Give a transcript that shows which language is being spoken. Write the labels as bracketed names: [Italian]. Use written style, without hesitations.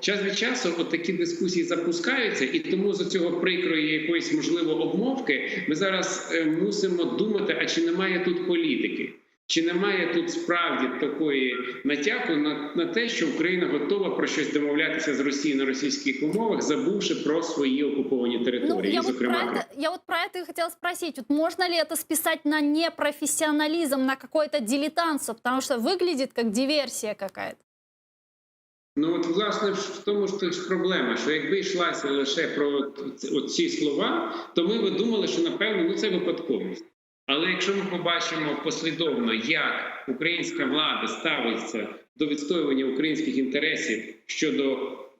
[Ukrainian] Час від часу от такі дискусії запускаються, і тому з цього прикрої якоїсь, можливо, обмовки ми зараз мусимо думати, а чи немає тут політики? Чи немає тут справді такої натяку на те, що Україна готова про щось домовлятися з Росією на російських умовах, забувши про свої окуповані території, я зокрема. [Russian] Я вот про это и хотела спросить. Вот можно ли это списать на непрофессионализм, на какое-то дилетантство? Потому что выглядит как диверсия какая-то. [Ukrainian] Ну от, власне, в тому ж проблема, що якби йшлася лише про ці слова, то ми б думали, що, напевно, це випадковість. Але якщо ми побачимо послідовно, як українська влада ставиться до відстоювання українських інтересів щодо